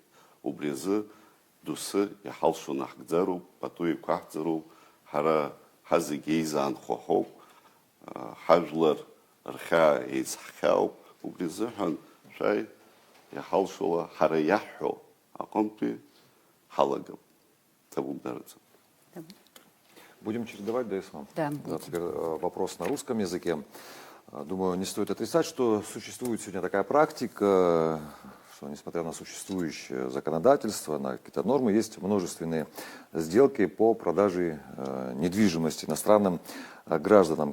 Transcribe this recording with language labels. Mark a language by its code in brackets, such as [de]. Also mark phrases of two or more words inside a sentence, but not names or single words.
[ab] Убри азы доусы иҳалшо наҳкӡароуп, пату еиқәаҳҵароуп, ҳара ҳазегьы еизаанхо ҳауп, ҳажәлар рхьаа еицҳхьаауп. Убри азыҳәан шәаи иҳалшола ҳара иаҳҳәо аҟынтәи ҳалагап. Табумдараӡам. [ru] Будем чередовать, да, Ислам? Да. Теперь вопрос на русском языке. Думаю, не стоит отрицать, что существует сегодня такая практика, что несмотря на существующее законодательство, на какие-то нормы, есть множественные сделки по продаже недвижимости иностранным гражданам.